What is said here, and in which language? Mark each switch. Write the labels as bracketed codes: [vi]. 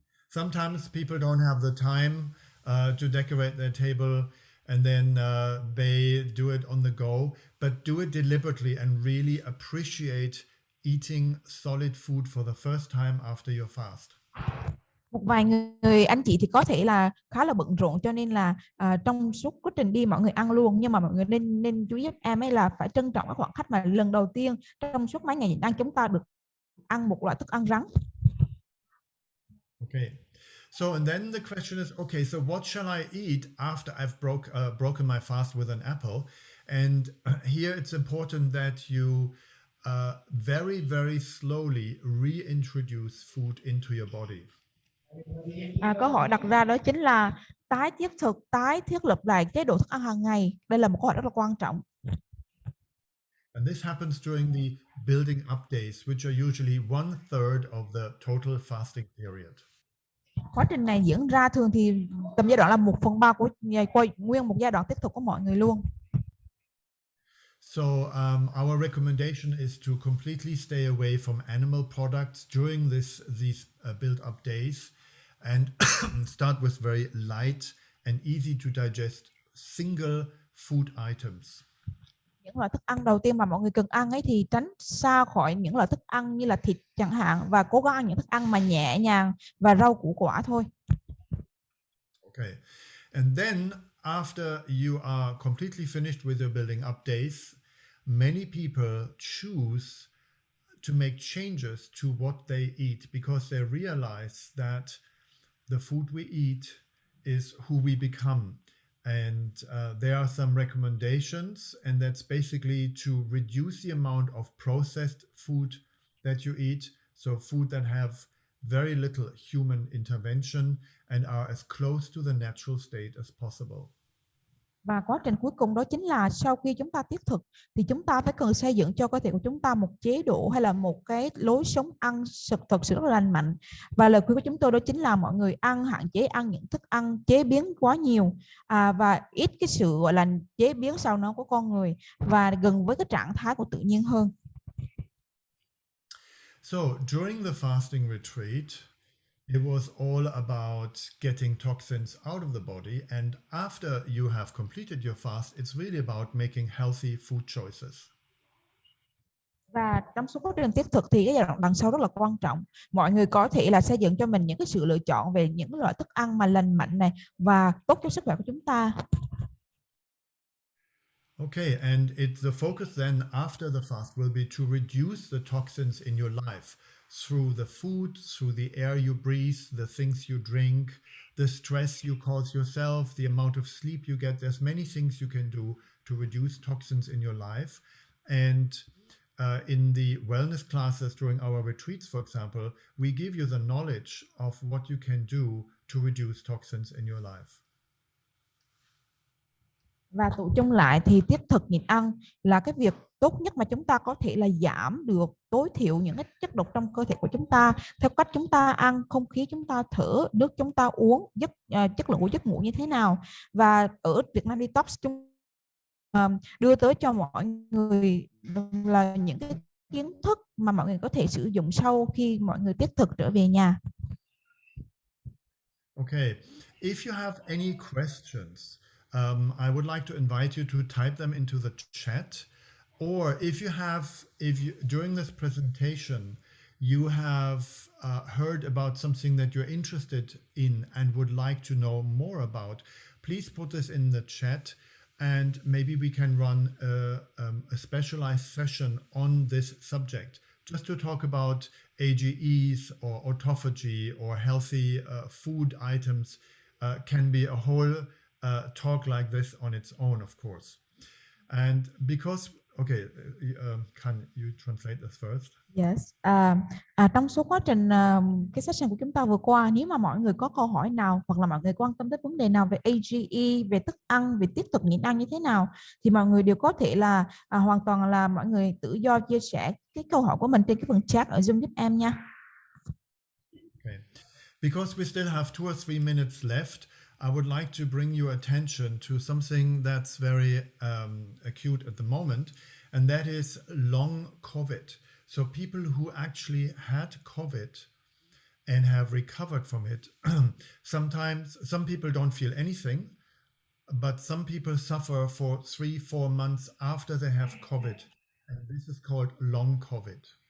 [en] Sometimes people don't have the time to decorate their table, and then they do it on the go, but do it deliberately and really appreciate eating solid food for the first time after your fast. [vi] Một vài người anh chị thì có thể là khá là bận rộn, cho nên là trong suốt quá trình đi mọi người ăn luôn, nhưng mà mọi người nên chú ý giúp em ấy là phải trân trọng cái khoảng khắc mà lần đầu tiên trong suốt mấy ngày nhịn ăn chúng ta được ăn một loại thức ăn rắn. [en] Okay. So, and then the question is, okay, so what shall I eat after I've broken my fast with an apple? And here it's important that you very, very slowly reintroduce food into your body. [vi] Câu hỏi đặt ra đó chính là tái thiết lập lại chế độ thức ăn hàng ngày. Đây là một câu hỏi rất là quan trọng. [en] And this happens during the building up days, which are usually 1/3 of the total fasting period. [vi] Quá trình này diễn ra thường thì tầm giai đoạn là 1/3 của nguyên một giai đoạn tiếp tục của mọi người luôn. [en] So our recommendation is to completely stay away from animal products during these build-up days, and start with very light and easy to digest single food items. [vi] Những loại thức ăn đầu tiên mà mọi người cần ăn ấy thì tránh xa khỏi những loại thức ăn như là thịt chẳng hạn, và cố gắng ăn những thức ăn mà nhẹ nhàng và rau củ quả thôi. [en] Okay, and then after you are completely finished with your building up days, many people choose to make changes to what they eat, because they realize that the food we eat is who we become. And there are some recommendations, and that's basically to reduce the amount of processed food that you eat, so food that have very little human intervention and are as close to the natural state as possible. [vi] Và quá trình cuối cùng đó chính là sau khi chúng ta tiếp thực thì chúng ta phải cần xây dựng cho cơ thể của chúng ta một chế độ hay là một cái lối sống ăn thật sự rất là lành mạnh. Và lời khuyên của chúng tôi đó chính là mọi người hạn chế ăn những thức ăn chế biến quá nhiều và ít cái sự gọi là chế biến sau nó của con người, và gần với cái trạng thái của tự nhiên hơn. [en] So during the fasting retreat, It was all about getting toxins out of the body. And after you have completed your fast, it's really about making healthy food choices. [vi] Và trong suốt quá trình tiếp thực thì cái giai đoạn đằng sau rất là quan trọng. Mọi người có thể là xây dựng cho mình những cái sự lựa chọn về những loại thức ăn mà lành mạnh này và tốt cho sức khỏe của chúng ta. [en] Okay, and the focus then after the fast will be to reduce the toxins in your life through the food, through the air you breathe, the things you drink, the stress you cause yourself, the amount of sleep you get. There's many things you can do to reduce toxins in your life. And in the wellness classes during our retreats, for example, we give you the knowledge of what you can do to reduce toxins in your life. [vi] Và tụ chung lại thì tiết thực nhịn ăn là cái việc tốt nhất mà chúng ta có thể là giảm được tối thiểu những cái chất độc trong cơ thể của chúng ta theo cách chúng ta ăn, không khí chúng ta thở, nước chúng ta uống, chất lượng của giấc ngủ như thế nào. Và ở Việt Nam Detox chúng đưa tới cho mọi người là những cái kiến thức mà mọi người có thể sử dụng sau khi mọi người tiết thực trở về nhà. [en] Okay, if you have any questions, I would like to invite you to type them into the chat, or if you during this presentation you have heard about something that you're interested in and would like to know more about, please put this in the chat, and maybe we can run a specialized session on this subject, just to talk about AGEs or autophagy or healthy food items. Can be a whole talk like this on its own, of course. And because, okay, can you translate this first? Yes. [vi] Trong suốt quá trình cái session của chúng ta vừa qua, nếu mà mọi người có câu hỏi nào hoặc là mọi người quan tâm tới vấn đề nào về AGE, về thức ăn, về tiết thực nhịn ăn như thế nào, thì mọi người đều có thể là hoàn toàn là mọi người tự do chia sẻ cái câu hỏi của mình trên cái phần chat ở Zoom giúp em nha. [en] Okay. Because we still have 2 or 3 minutes left, I would like to bring your attention to something that's very acute at the moment, and that is long COVID. So people who actually had COVID and have recovered from it, sometimes some people don't feel anything, but some people suffer for 3-4 months after they have COVID, and this is called long COVID.